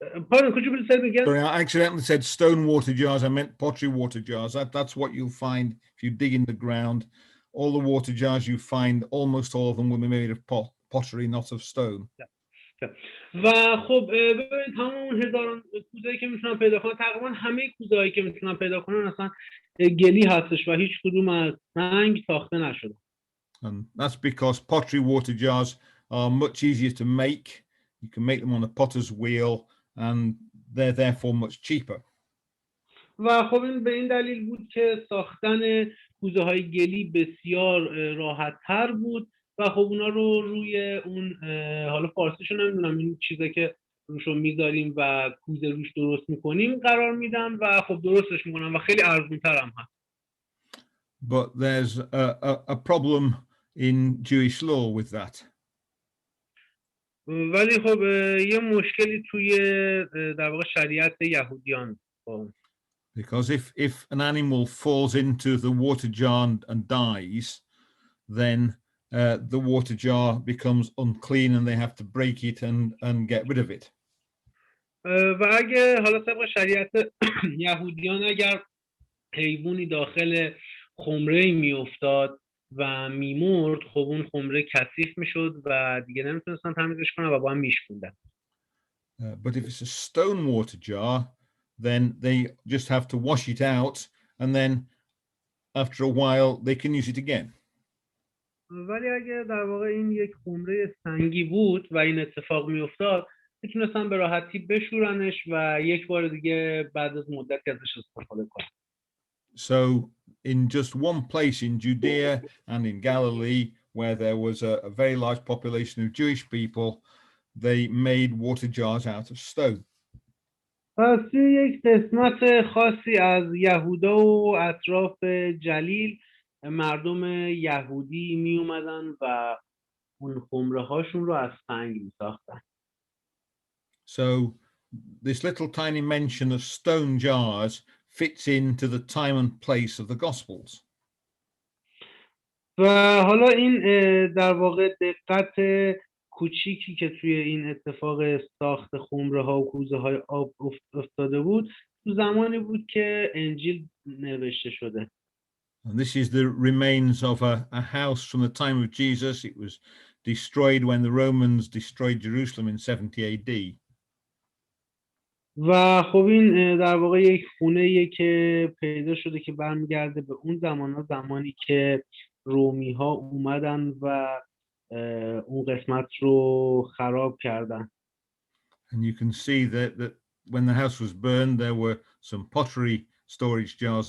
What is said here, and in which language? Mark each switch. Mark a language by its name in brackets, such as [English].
[English] Pardon, could you please say it again? Sorry, I accidentally said stone water jars. I meant pottery water jars. That's what you'll find if you dig in the ground. All the water jars you find, almost all of them will be made of pottery, not of stone. [Persian] و خب ببینید تمام اون هزاران کوزه‌ای که میتونن پیدا کنن، تقریبا همه کوزه‌هایی که میتونن پیدا کنن اصلا گلی هستش و هیچ کدوم از سنگ ساخته نشده. [English] And that's because pottery water jars are much easier to make. You can make them on a potter's wheel, and they're therefore much cheaper. [Persian] و خب این به این دلیل بود که ساختن کوزه های گلی بسیار راحت تر بود و خب اونا رو روی اون حالا فارسیشو نمیدونم این چیزه که روشو میذاریم و کوزه روش درست میکنیم قرار میدن و خب درستش میکنن و خیلی ارزونتر هم هست. [English] But there's a problem in Jewish law with that. [Persian] ولی خب یه مشکلی توی در واقع شریعت یهودیان با [English] Because if an animal falls into the water jar and dies, then the water jar becomes unclean and they have to break it and get rid of it. [Persian] و اگه حالا طبق شریعت یهودیان اگر حیوانی داخل خمره میافتاد و میمرد، خب اون خمره کثیف میشد و دیگه نمیتونستن تمیزش کنن و با هم میشکوندن. [English] But if it's a stone water jar, then they just have to wash it out, and then after a while they can use it again. [Persian] ولی اگه در واقع این یک خمره سنگی بود و این اتفاق میافتاد، میتونستن به راحتی بشورنش و یک بار دیگه بعد از مدتی ازش استفاده کنن. [English] So in just one place in Judea and in Galilee, where there was a very large population of Jewish people, they made water jars out of stone. [Persian] پس یک قسمت خاصی از یهودا و اطراف جلیل مردم یهودی می اومدن و اون خمره هاشون رو از سنگ می ساختن. [English] So this little tiny mention of stone jars fits into the time and place of the Gospels. [Persian] و حالا این در واقع دقت کوچیکی که توی این اتفاق ساخت خمره ها و کوزه های آب افتاده بود تو زمانی بود که انجیل نوشته شده. [English] And this is the remains of a house from the time of Jesus. It was destroyed when the Romans destroyed Jerusalem in 70 AD. [Persian] و خب این در واقع یک خونه‌ایه که پیدا شده که برمیگرده به اون زمانی که رومی ها اومدن و اون قسمت رو خراب کردن. [English] And you can see that when the house was burned, there were some pottery storage jars.